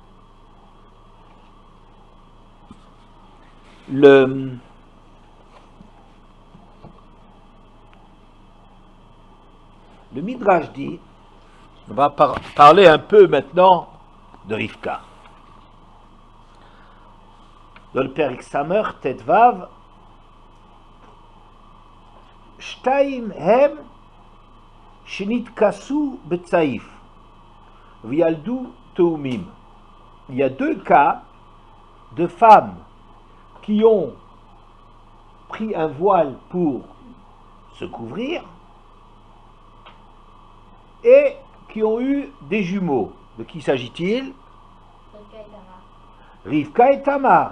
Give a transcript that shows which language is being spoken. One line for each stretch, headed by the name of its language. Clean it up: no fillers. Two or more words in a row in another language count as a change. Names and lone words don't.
French: Le Midrash dit, on va parler un peu maintenant de Rivka. Dans le Perek Samer, Tetvav,
Hebrew: שתים הם שנתכסו בצעיף וילדו תאומים.
French: Il y a 2 cas de femmes qui ont pris un voile pour se couvrir et qui ont eu des jumeaux. De qui s'agit-il? Rivka et Tamar.